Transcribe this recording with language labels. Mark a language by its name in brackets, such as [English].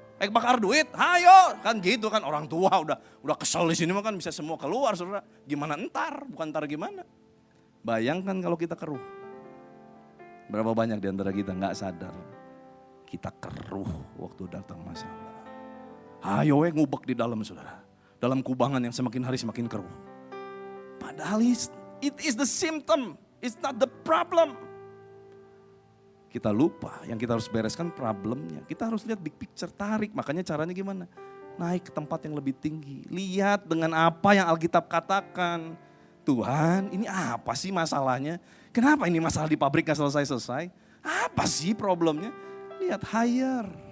[Indonesian] Bakar duit, ayo. Kan gitu kan, orang tua udah kesel di sini mah kan bisa semua keluar, saudara. Gimana entar, bukan entar gimana. Bayangkan kalau kita keruh. Berapa banyak di antara kita gak sadar. Kita keruh waktu datang masalah. Ayo ngubek di dalam saudara. Dalam kubangan yang semakin hari semakin keruh. Padahal [English] it is the symptom, it's not the problem. [Indonesian] Kita lupa, yang kita harus bereskan problemnya. Kita harus lihat [English] big picture, [Indonesian] tarik. Makanya caranya gimana? Naik ke tempat yang lebih tinggi. Lihat dengan apa yang Alkitab katakan. Tuhan ini apa sih masalahnya? Kenapa ini masalah di pabrik gak selesai-selesai? Apa sih problemnya? Lihat [English] higher.